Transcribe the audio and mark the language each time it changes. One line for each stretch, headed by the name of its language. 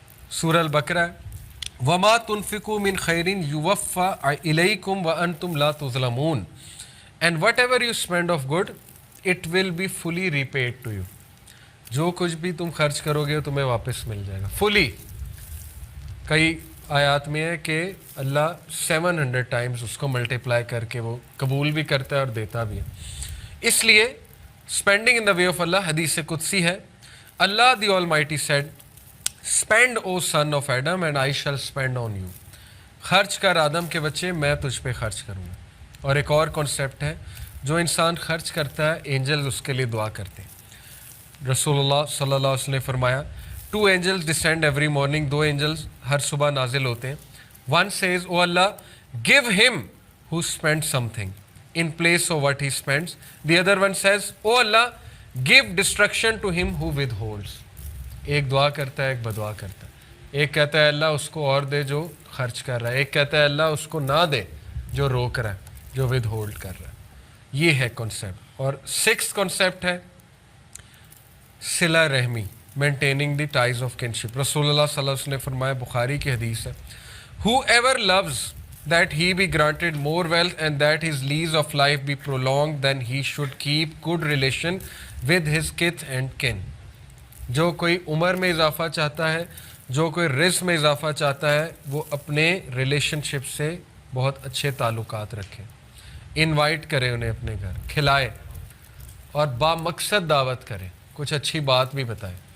Urdu: سورہ البقرہ ہے،
Arabic: وما تنفقوا من خیر یوفى الیکم وانتم لا تظلمون
English: and whatever you spend of good it will be fully repaid to you.
Urdu: جو کچھ بھی تم خرچ کرو گے تمہیں واپس مل جائے گا فلی. کئی آیات میں ہے کہ اللہ 700 ٹائمز اس کو ملٹیپلائی کر کے وہ قبول بھی کرتا ہے اور دیتا بھی ہے. اس لیے
English: spending in the way of اللہ
Urdu: حدیث قدسی ہے.
English: اللہ the almighty said spend O son of Adam and I shall spend on you.
Urdu: خرچ کر آدم کے بچے میں تجھ پہ خرچ کروں گا. اور ایک اور کانسیپٹ ہے جو انسان خرچ کرتا ہے اینجلز اس کے لیے دعا کرتے ہیں. رسول اللہ صلی اللہ علیہ وسلم نے فرمایا
English: 2 angels descend every morning.
Urdu: 2 angels ہر صبح نازل ہوتے ہیں.
English: One says, O Allah, give him who spends something in place of what he spends. The other one says, O Allah, give destruction to him who withholds.
Urdu: ایک دعا کرتا ہے ایک بدعا کرتا ہے. ایک کہتا ہے اللہ اس کو اور دے جو خرچ کر رہا ہے. ایک کہتا ہے اللہ اس کو نہ دے جو روک رہا ہے جو ود ہولڈ کر رہا ہے. یہ ہے کنسیپٹ. اور 6th کنسیپٹ ہے صلہ رحمی,
English: Maintaining the ties of kinship.
Urdu: رسول اللہ صلی اللہ علیہ وسلم نے فرمایا, بخاری کی حدیث ہے,
English: whoever loves that he be granted more wealth and that his lease of life be prolonged, then he should keep good relation with his kith and kin.
Urdu: جو کوئی عمر میں اضافہ چاہتا ہے, جو کوئی رزق میں اضافہ چاہتا ہے, وہ اپنے ریلیشن شپ سے بہت اچھے تعلقات رکھے, انوائٹ کرے انہیں اپنے گھر, کھلائے اور بامقصد دعوت کرے, کچھ اچھی بات بھی بتائے.